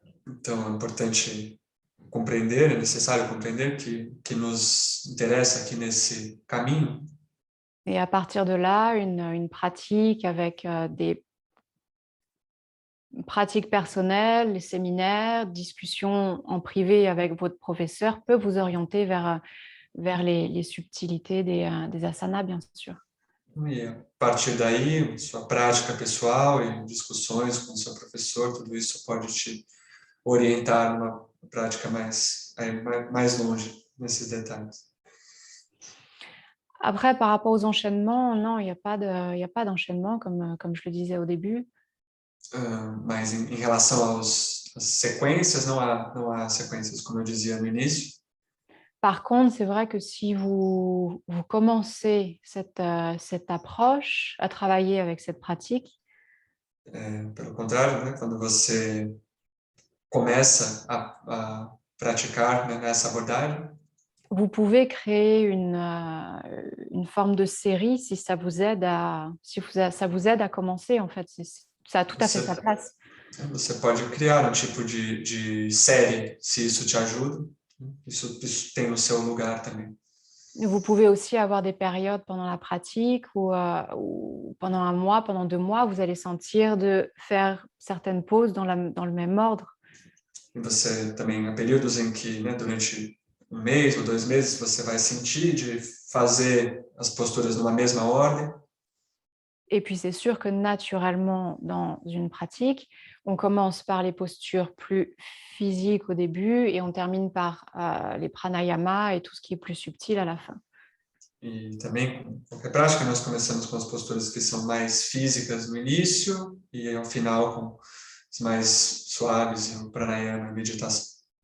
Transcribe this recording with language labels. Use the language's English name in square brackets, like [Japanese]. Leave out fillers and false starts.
[Portuguese] Então é importante compreender, é necessário compreender que nos interessa aqui nesse caminho. [French] Et à partir de là, une pratique avec des pratiques personnelles, les séminaires, discussions en privé avec votre professeur peut vous orienter vers les subtilités des asanas, bien sûr. [Portuguese] E a partir daí, sua prática pessoal e discussões com o seu professor, tudo isso pode te orientar numa prática mais longe nesses detalhes. [French] Après, par rapport aux enchaînements, non, il n'y a pas d'enchaînement, comme je le disais au début. [Portuguese] Mas em relação às sequências, não há sequências, como eu dizia no início. [French] Par contre, c'est vrai que si vous commencez cette approche à travailler avec cette pratique, [Portuguese] Pelo contrário, né, quando você começa a praticar, né, nessa abordagem, [French] vous pouvez créer une forme de série si ça vous aide ça vous aide à commencer, en fait. Ça a tout à fait sa place. [Portuguese] você pode criar um tipo de série, se isso te ajuda. Isso tem o seu lugar também. [French] Vous pouvez aussi avoir des périodes pendant la pratique ou pendant un mois, pendant 2 mois, vous allez sentir de faire certaines pauses dans le même ordre. [Portuguese] E você também, há períodos em que, né, durante um mês ou 2 meses, você vai sentir de fazer as posturas numa mesma ordem. [French] Et puis, c'est sûr que naturellement, dans une pratique, on commence par les postures plus physiques au début et on termine par les pranayamas et tout ce qui est plus subtil à la fin. [Portuguese] E também, com qualquer prática, nós começamos com as posturas que são mais físicas no início e ao final com as mais suaves, o pranayama, a meditação.